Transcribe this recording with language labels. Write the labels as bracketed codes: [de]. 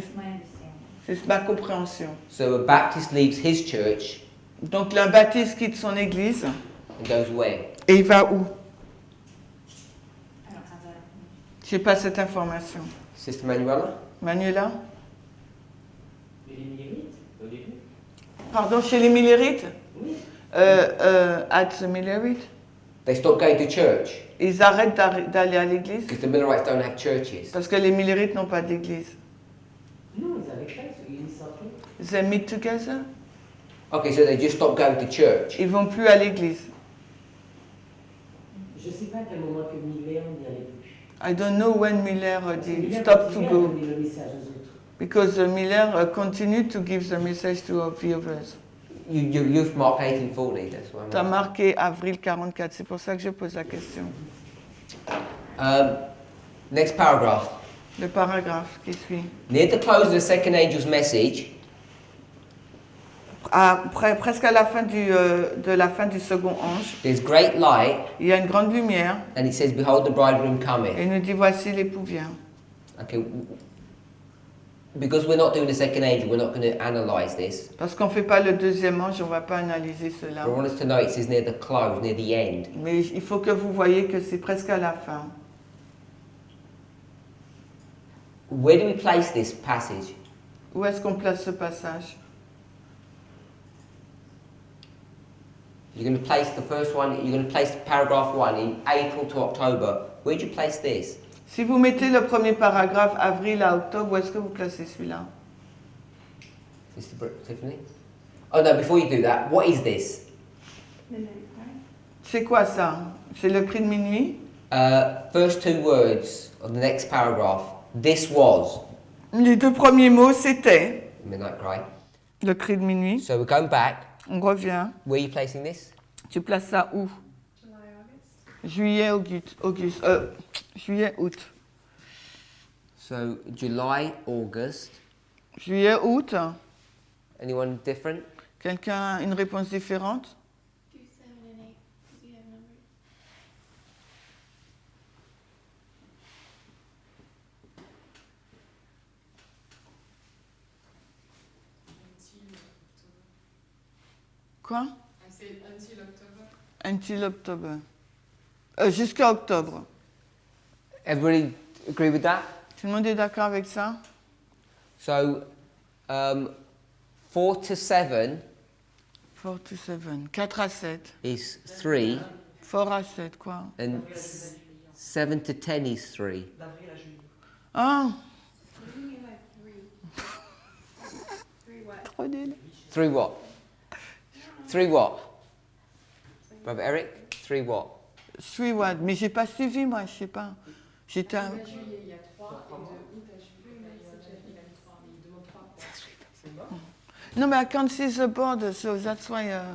[en] That's my understanding. [fr] C'est ma compréhension. [en] So a Baptist leaves his church [fr] Donc l'un baptiste quitte son église [en] and goes where? [fr] et il va où? [en] I don't have that information. [fr] Je n'ai pas cette information. [en] Sister Manuela? [fr] Manuela? Mais les Millérites, au début? Pardon, chez les Millérites? Oui. [en] At the Millerite? They stop going to church [fr] Ils arrêtent d'aller à l'église [en] because the Millerites don't have churches. [fr] parce que les Millerites n'ont pas d'église. Non, ils avaient pas, ils sortaient. [en] They meet together? Okay, so they just stopped going to church. [fr] Ils vont plus à l'église. Je ne sais pas à quel moment que Miller n'y allait plus. [en] I don't know when Miller dit Miller stop to [fr] continuait à [en] go. [fr] donner le message aux autres. [en] Because Miller continued to give the message to the others. You've marked 1840, that's what [fr] Tu as [en] I'm [fr] marqué avril 44, c'est pour ça que je pose la question. [en] Next paragraph. [fr] Le paragraphe qui suit. [en] Near the close of the second angel's message, [fr] Presque à la fin de la fin du second ange, [en] there's great light, [fr] il y a une grande lumière [en] and it says, "Behold, the bridegroom cometh." [fr] et il nous dit voici l'époux vient. [en] Okay, because we're not doing the second angel, we're not going to analyze this. [fr] Parce qu'on ne fait pas le deuxième ange, on ne va pas analyser cela. [en] But I want us to know it says near the close, near the end. [fr] Mais il faut que vous voyez que c'est presque à la fin. [en] Where do we place this passage? [fr] Où est-ce qu'on place ce passage? [en] You're going to place the first one, you're going to place paragraph 1 in April to October. Where do you place this? [fr] Si vous mettez le premier paragraphe avril à octobre, où est-ce que vous placez celui-là? [en] Sister Tiffany? Oh no, before you do that, what is this? Midnight cry. [fr] C'est quoi ça? C'est le cri de minuit? [en] First two words of the next paragraph. This was. [fr] Les deux premiers mots, c'était [en] Midnight Cry. [fr] le cri de minuit. [en] So we're going back. [fr] On revient. [en] Where are you placing this? [fr] Tu places ça où? [en] July, August. [fr] Juillet, juillet, août. [en] So July, August. [fr] Juillet, août. [en] Anyone different? [fr] Quelqu'un a une réponse différente? [en] Do 7 and 8 because you have numbers. [fr] Quoi? [en] I said until October. Until October. [fr] Jusqu'à octobre. [en] Everybody agree with that? [fr] Tout le monde est d'accord avec ça? [en] So 4 to 7 4 to 7. 4 à 7. is 3, [fr] 4 à 7, quoi? [en] and 7 to 10 is 3. Ah! What do you mean by 3? 3 what? [fr] Trop nul. [en] 3 what? 3 what? Brother Eric? 3 what? 3 what? [fr] Mais j'ai pas suivi, moi, je sais pas. J'étais un... De juillet, il y a 3, et de août à juillet, il y a 3, mais il demande 3. C'est mort. [en] No, but I can't see the board, so that's why...